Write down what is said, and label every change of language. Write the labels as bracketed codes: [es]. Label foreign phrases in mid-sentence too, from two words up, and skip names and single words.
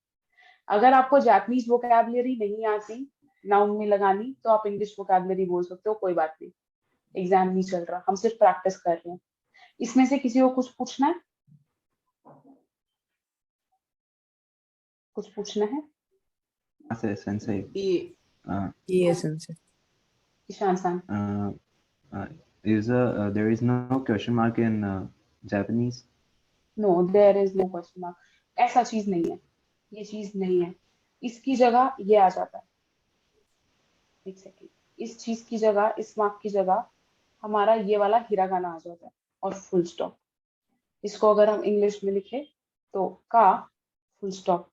[hi] अगर आपको [en] Japanese vocabulary [hi] नहीं आती नाउन में लगानी, तो आप [en] English vocabulary [hi] बोल सकते हो, कोई बात नहीं, एग्जाम नहीं चल रहा, हम सिर्फ प्रैक्टिस कर रहे हैं। इसमें से किसी को कुछ पूछना है? कुछ पूछना है? [en] Sensei. Yes, sensei. [hi] ईशान-सान, [en] There is no question mark in Japanese? No there is no question mark, [hi] ऐसा चीज नहीं है, ये चीज नहीं है। इसकी जगह ये आ जाता है, एक सेकेंड, इस चीज की जगह, इस मार्क की जगह हमारा ये वाला हिरागाना आ जाता है और [en] full stop. [hi] इसको अगर हम इंग्लिश में लिखे तो का [en] full stop.